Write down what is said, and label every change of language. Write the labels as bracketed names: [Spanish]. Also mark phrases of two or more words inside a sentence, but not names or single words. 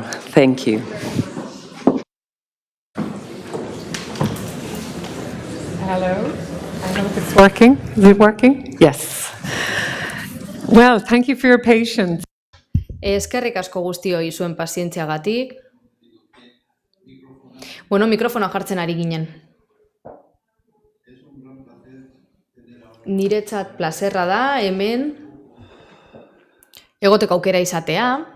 [English] Thank you. Hello, I hope it's working. Is it working? Yes. Well, thank you for your patience. [Basque] Eskerrik asko guztioi zuen pazientziagatik. Bueno, mikrofonoa jartzen ari ginen. Niretzat plazerra da, hemen, egoteko aukera izatea.